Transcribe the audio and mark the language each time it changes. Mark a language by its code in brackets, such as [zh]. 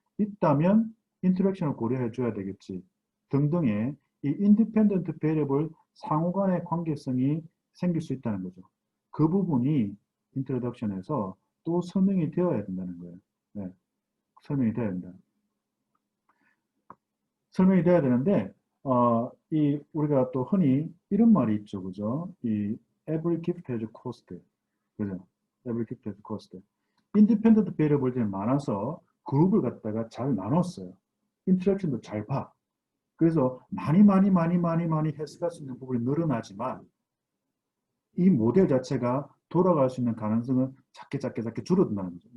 [ko] 있다면 인터랙션을 고려해 줘야 되겠지. 등등의 이 인디펜던트 베리어블 상호 간의 관계성이 생길 수 있다는 거죠. 그 부분이 인트로덕션에서 또 설명이 되어야 된다는 거예요. 네. 설명이 되어야 된다. 설명이 돼야 되는데 이 우리가 또 흔히 이런 말이 있죠, 그죠? [en] 이 every gift has a cost, [ko] 그죠? [en] every gift has a cost. [ko] 인디펜던트 베리어블들이 많아서 그룹을 갖다가 잘 나눴어요. 인터랙션도 잘 봐. 그래서 많이 해석할 수 있는 부분이 늘어나지만 이 모델 자체가 돌아갈 수 있는 가능성은 작게 줄어든다는 거죠.